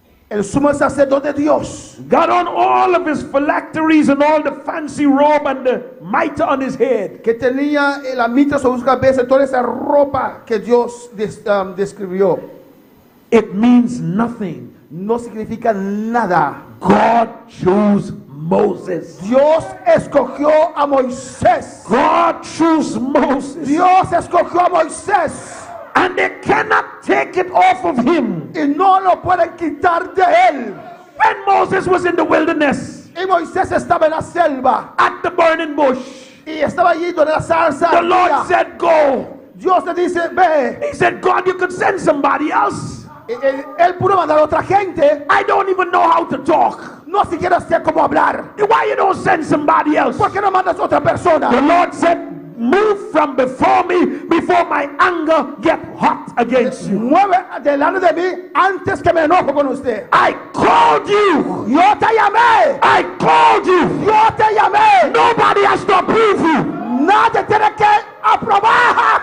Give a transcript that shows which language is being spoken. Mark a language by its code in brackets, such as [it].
[es] el sumo sacerdote de Dios, [en] got on all of his phylacteries and all the fancy robe and the mitre on his head. [es] que tenía la mitra sobre su cabeza, toda esa ropa que Dios describió, [en] It means nothing. [es] no significa nada. [en] God chose Moses. [es] Dios escogió a Moisés. [en] God chose Moses. [es] Dios escogió a Moisés. [en] And they cannot take it off of him. [es] Y no lo pueden quitar de él. [en] When Moses was in the wilderness, [es] Y Moisés estaba en la selva. [en] at the burning bush, [es] Y estaba allí donde la zarza [en] the Lord [es] ardía. [en] said, go. [es] Dios le dice, ve. [en] He said, God, you could send somebody else. [es] Él pudo mandar a otra gente. [en] I don't even know how to talk. [es] No siquiera sé cómo hablar. [en] Why you don't send somebody else? [es] ¿Por qué no mandas a otra persona? [en] The Lord said, move from before me before my anger get hot against you. [es] Mueve delante de mí antes que me enojo con usted. [en] I called you. [es] Yo te llamé. [en] I called you. [es] Yo te llamé. [en] Nobody has to approve you. [es] Nadie tiene que aprobar.